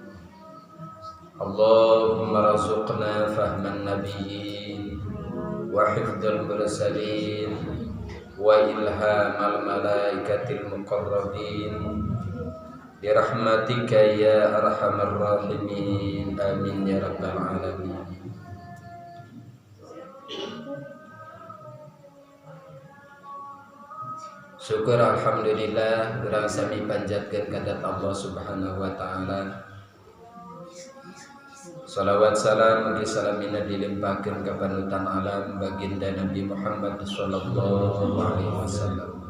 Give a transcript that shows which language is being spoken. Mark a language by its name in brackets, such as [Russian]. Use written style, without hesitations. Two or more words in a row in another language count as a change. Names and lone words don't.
[Arabic] اللهم ارزقنا فهم النبيين وحفظ المرسلين وإلهام الملائكة المقربين برحمتك يا أرحم الراحمين آمين يا رب العالمين. [Sundanese] Syukur alhamdulillah urang sami panjatkeun kadat [Arabic] الله سبحانه وتعالى. [Sundanese] Salawat salam mugi salamina dilimpahkeun ka panutan alam baginda Nabi Muhammad [Arabic] صلى الله عليه وسلم.